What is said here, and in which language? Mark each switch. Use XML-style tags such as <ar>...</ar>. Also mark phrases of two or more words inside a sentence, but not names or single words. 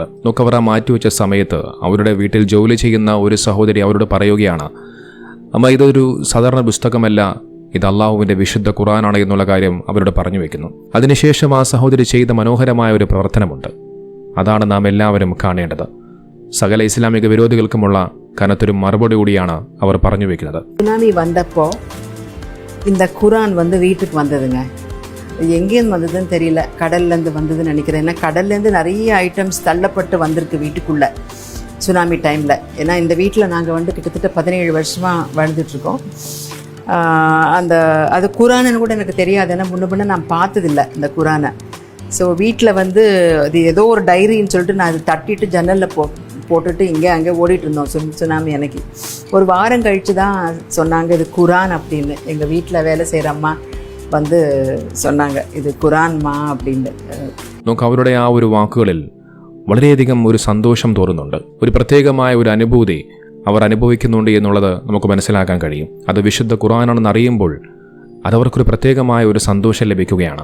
<ml>നോക്കവർ ആ മാറ്റിവെച്ച സമയത്ത് അവരുടെ വീട്ടിൽ ജോലി ചെയ്യുന്ന ഒരു സഹോദരി അവരോട് പറയുകയാണ്, അമ്മ, ഇതൊരു സാധാരണ പുസ്തകമല്ല, ഇത് അള്ളാഹുവിൻ്റെ വിശുദ്ധ ഖുർആനാണ് എന്നുള്ള കാര്യം അവരോട് പറഞ്ഞു വെക്കുന്നു. അതിനുശേഷം ആ സഹോദരി ചെയ്ത മനോഹരമായ ഒരു പ്രവർത്തനമുണ്ട്. അതാണ് നാം എല്ലാവരും കാണേണ്ടത്. സകല ഇസ്ലാമിക വിരോധികൾക്കുമുള്ള കനത്തൊരു മറുപടി കൂടിയാണ് അവർ പറഞ്ഞു വെക്കുന്നത്. സുനാമി വന്നപ്പോ</ml> <ta>இந்த குரான் வீட்டுக்கு வந்ததுங்க. எங்கேருந்து வந்ததுன்னு தெரியல, கடல்லேருந்து வந்ததுன்னு நினைக்கிறேன். ஏன்னா கடல்லேருந்து நிறைய ஐட்டம்ஸ் தள்ளப்பட்டு வந்திருக்கு வீட்டுக்குள்ளே சுனாமி டைமில். ஏன்னா இந்த வீட்டில் நாங்கள் கிட்டத்தட்ட 17 வருஷமாக வாழ்ந்துட்டுருக்கோம். அது குரானுன்னு கூட எனக்கு தெரியாது, ஏன்னா முன்ன நான் பார்த்ததில்லை இந்த குரானை. ஸோ வீட்டில் அது ஏதோ ஒரு டைரின்னு சொல்லிட்டு நான் அது தட்டிட்டு ஜன்னலில் போட்டுட்டு இங்கே அங்கே ஓடிட்டு இருந்தோம். சுனாமி அன்னைக்கு ஒரு வாரம் கழித்து தான் சொன்னாங்க இது குரான் அப்படின்னு. எங்கள் வீட்டில் வேலை செய்கிற அம்மா சொன்னாங்க இது குரான்மா அப்படின்னு.</ta> <ml>നമുക്ക് അവരുടെ ആ ഒരു വാക്കുകളിൽ വളരെയധികം ഒരു സന്തോഷം തോന്നുന്നുണ്ട്. ഒരു പ്രത്യേകമായ ഒരു അനുഭൂതി അവർ അനുഭവിക്കുന്നുണ്ട് എന്നുള്ളത് നമുക്ക് മനസ്സിലാക്കാൻ കഴിയും. അത് വിശുദ്ധ ഖുർആനാണെന്ന് അറിയുമ്പോൾ അതവർക്കൊരു പ്രത്യേകമായ ഒരു സന്തോഷം ലഭിക്കുകയാണ്.</ml>